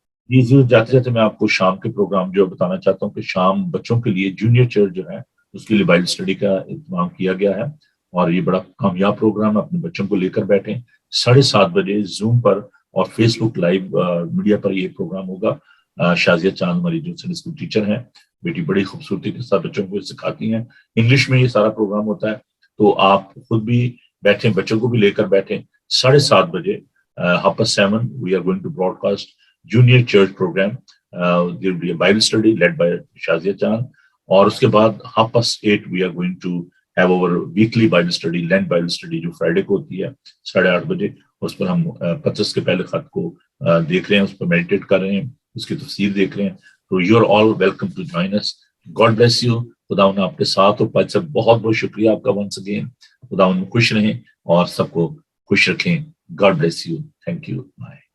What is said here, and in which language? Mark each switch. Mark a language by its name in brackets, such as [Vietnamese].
[Hindi] जी, जाते जाते मैं आपको शाम के प्रोग्राम जो बताना चाहता हूँ कि शाम बच्चों के लिए जूनियर चर्च जो है उसके लिए बाइबल स्टडी का इंतजाम किया गया है, और ये बड़ा कामयाब प्रोग्राम, अपने बच्चों को लेकर बैठे 7:30 बजे जूम पर और फेसबुक लाइव मीडिया पर ये प्रोग्राम होगा। शाजिया चांद हमारी जो संडे स्कूल टीचर हैं, बेटी बड़ी खूबसूरती के साथ बच्चों को सिखाती हैं। इंग्लिश में ये सारा प्रोग्राम होता है, तो आप खुद भी बैठे, बच्चों को भी लेकर बैठे। [English] 7:30 बजे 7:30 we are going to broadcast junior church program. There will be a Bible study led by Shazia Chan, [Hindi] और उसके बाद [English] 8:30 we are going to have our weekly Bible study, Lent Bible study, [Hindi] जो फ्राइडे को होती है 8:30 बजे। उस पर हम पतरस के पहले खत को देख रहे हैं, उस पर मेडिटेट कर रहे हैं, उसकी तफसीर देख रहे हैं। [English] तो you are all welcome to join us. God bless you. [Hindi] खुदावन आपके साथ हो। भाई साहब बहुत बहुत शुक्रिया आपका [English] Once again. [Hindi] खुदावन खुश रहें और सबको खुश रखें। [English] God bless you. Thank you. Bye.